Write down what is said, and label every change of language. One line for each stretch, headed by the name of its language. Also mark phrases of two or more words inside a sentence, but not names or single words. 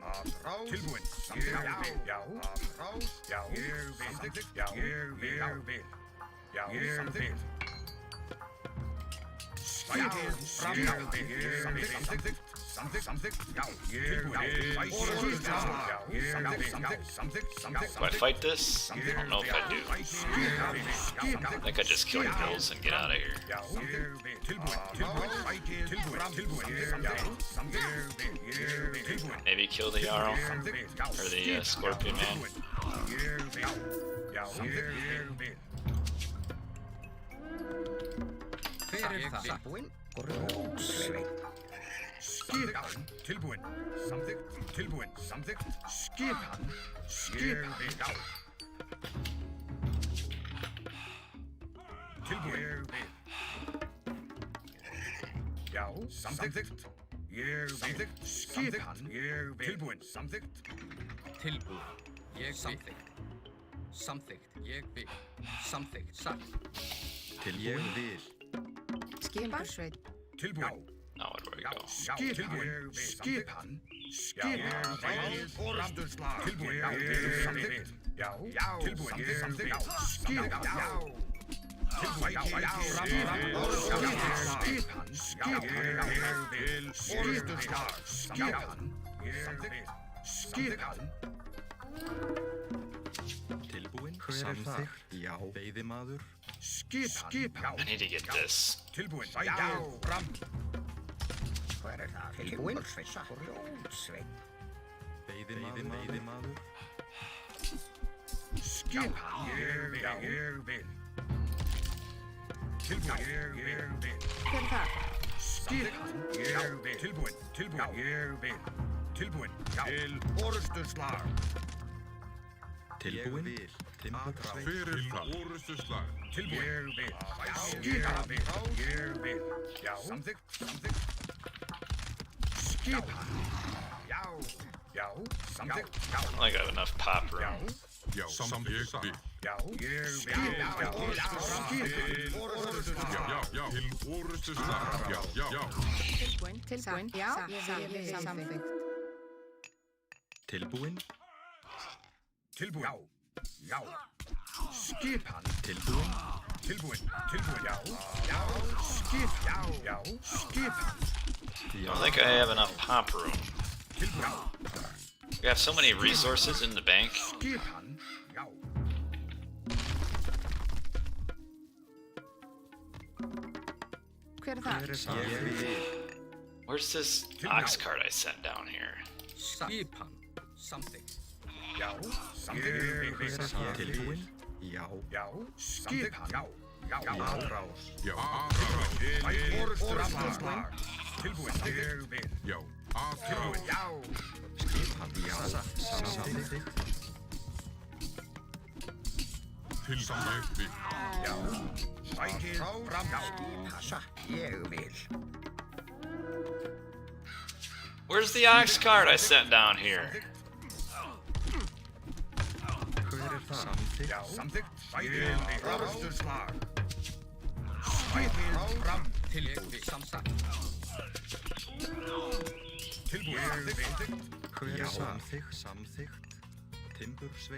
Icelandic: Tilbúin. Samþykkt. Já. Rás. Já. Ég vil. Samþykkt. Já. Ég vil. Já. Samþykkt. Fækið. Fram. Samþykkt. Samþykkt. Samþykkt. Samþykkt. Já. Ég vil. Orrustuslag. Já. Samþykkt. Samþykkt. Samþykkt.
English: Do I fight this? I don't know if I do. I think I just kill the hills and get out of here.
Icelandic: Já. Tilbúin. Tilbúin. Fækið. Tilbúin. Tilbúin. Já. Samþykkt. Tilbúin.
English: Maybe kill the Jarl or the Scorpion Man.
Icelandic: Já. Ég vil. Hver er það? Tilbúin. Skipan. Tilbúin. Samþykkt. Tilbúin. Samþykkt. Skipan. Skipan. Já. Tilbúin. Já. Samþykkt. Ég vil. Skipan. Ég vil. Tilbúin. Samþykkt. Tilbúin. Ég samþykkt. Samþykkt. Ég vil. Samþykkt. Satt. Ég vil. Timbursveit. Tilbúin.
English: Now where do I go?
Icelandic: Skipan. Skipan. Skipan. Orrustuslag. Tilbúin. Samþykkt. Já. Tilbúin. Samþykkt. Skipan. Já. Tilbúin. Skipan. Skipan. Orrustuslag. Skipan. Skipan. Tilbúin. Hver er þar? Já. Veiðimaður. Skipan.
English: I need to get this.
Icelandic: Tilbúin. Já. Fram. Veiðimaður. Veiðimaður. Skipan. Ég vil. Tilbúin. Ég vil. Hver er það? Skipan. Ég vil. Tilbúin. Tilbúin. Ég vil. Tilbúin. Til orrustuslag. Tilbúin. Timbursveit. Fyrir það. Orrustuslag. Tilbúin. Ég vil. Skipan. Ég vil. Já. Samþykkt. Samþykkt. Skipan. Já, já, samþykkt. Já,
English: I got enough pop
Icelandic: já,
English: room.
Icelandic: Já, samþykkt. já. Ég vil, já, skipan. Já, til orrustuslag. Já. Tilbúin. Tilbúin. Já, ég vil samþykkt. Tilbúin. Tilbúin. Já, já. Skipan. Tilbúin. Tilbúin. Tilbúin. Já, já. Skip. Já, já. Skipan.
English: I don't think I have enough pop room.
Icelandic: Tilbúin.
English: We have so many resources in the bank.
Icelandic: Skipan. Já. Hver er það? Ég vil.
English: Where's this ox cart I sent down here?
Icelandic: Skipan. Samþykkt. Já, samþykkt. Tilbúin. Já. Já, skipan. Já, já. Atrás. Já, Orrustuslag. Tilbúin. Ég vil. Já, Tilbúin. Já. Skipan. Já. Samþykkt. til samþykkt. Já, sækið fram. Já, passa. Ég vil.
English: Where's the ox cart I sent down here?
Icelandic: Hver er það? Samþykkt. Já, samþykkt. Sækið orrustuslag. Sækið fram. Tilbúin. Samþykkt. Tilbúin. Samþykkt. Hver er samþykkt? Samþykkt. Timbursveit.